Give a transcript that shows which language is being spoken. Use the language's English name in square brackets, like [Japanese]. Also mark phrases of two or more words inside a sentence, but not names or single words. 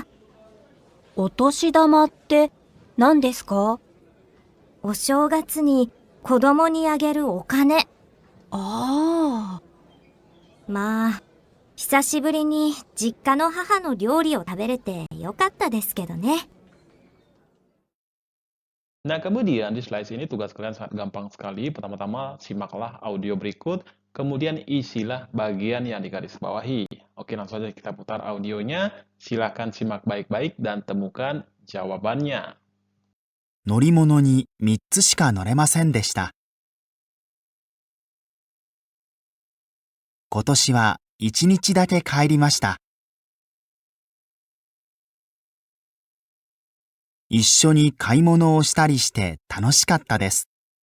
[Japanese] お年玉って何ですか？お正月に子供にあげるお金。ああ。まあ、久しぶりに実家の母の料理を食べれてよかったですけどね。 [Indonesian] Nah, kemudian di slide ini tugas kalian sangat gampang sekali. Pertama-tama, simaklah audio berikut, kemudian isilah bagian yang digarisbawahi. Oke, langsung saja kita putar audionya. Silakan simak baik-baik dan temukan jawabannya. [Japanese] 乗り物に3つしか乗れませんでした。今年は1日だけ帰りました。一緒に買い物をしたりして楽しかったです。